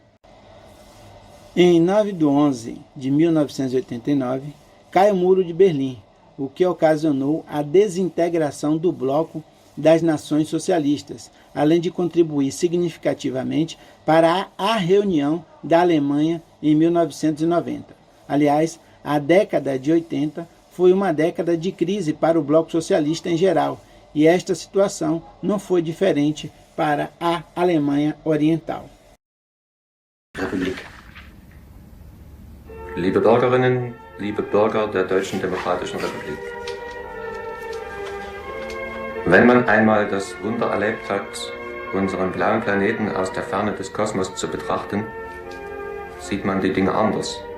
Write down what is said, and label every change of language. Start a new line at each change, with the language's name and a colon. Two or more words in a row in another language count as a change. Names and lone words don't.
Portuguese: Em 9/11/1989, cai o Muro de Berlim, o que ocasionou a desintegração do bloco das nações socialistas, além de contribuir significativamente para a reunião da Alemanha em 1990. Aliás, a década de 80 foi uma década de crise para o bloco socialista em geral, e esta situação não foi diferente para a Alemanha Oriental.
German: Republik. Liebe Bürgerinnen, liebe Bürger der Deutschen Demokratischen Republik. Wenn man einmal das Wunder erlebt hat, unseren blauen Planeten aus der Ferne des Kosmos zu betrachten, sieht man die Dinge anders.